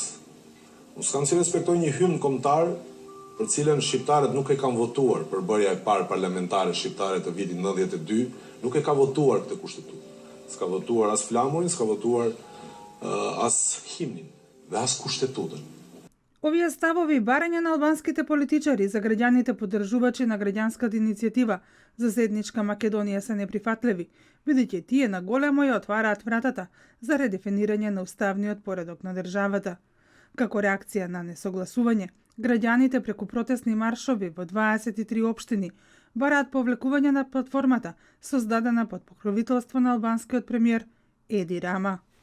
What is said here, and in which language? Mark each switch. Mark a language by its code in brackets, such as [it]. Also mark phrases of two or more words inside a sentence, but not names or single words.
[sq] Unë s'kam si respektoj një hymn kombëtar për cilën shqiptarët nuk e kanë votuar për bërja e parë parlamentare shqiptare të vitit 92, nuk e ka votuar këtë kushtetutë. S'ka votuar as flamurin, s'ka votuar as himnin dhe as kushtetutën. [mk] Овие ставови и барања на албанските политичари за граѓаните поддржувачи на граѓанската иницијатива за заедничка Македонија се неприфатливи, бидејќи тие на големо ја отвараат вратата за редефинирање на уставниот поредок на државата. Како реакција на несогласување, граѓаните преку протестни маршови во 23 општини бараат повлекување на платформата создадена под покровителство на албанскиот премиер Еди Рама.